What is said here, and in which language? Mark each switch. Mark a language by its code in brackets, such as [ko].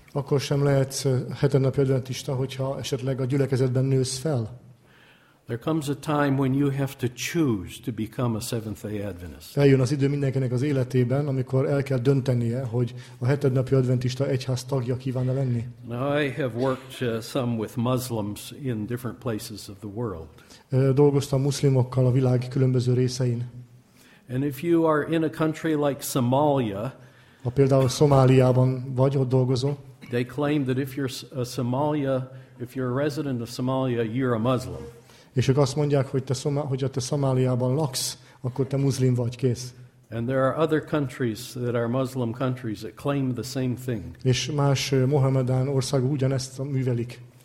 [hu] Akkor sem lehetsz hetednapi adventista, hogyha esetleg a gyülekezetben nősz fel. [en] There comes a time when you have to choose to become a Seventh-day Adventist. [hu] Eljön az idő mindenkinek az életében, amikor el kell döntenie, hogy a hetednapi adventista egyház tagja kíván-e lenni. [en] Now I have worked some with Muslims in different places of the world. [hu] Dolgoztam muszlimokkal a világ különböző részein. [en] And if you are in a country like Somalia, [hu] ha például Szomáliában vagy, ott dolgozol, [en] they claim that if you're a Somalia, if you're a resident of Somalia, you're a Muslim. [hu] És ők azt mondják, hogy te Szomáliában laksz, akkor te muszlim vagy, kész. [en] And there are other countries that are Muslim countries that claim the same thing. [hu] És más mohamedán ország ugyanezt művelik.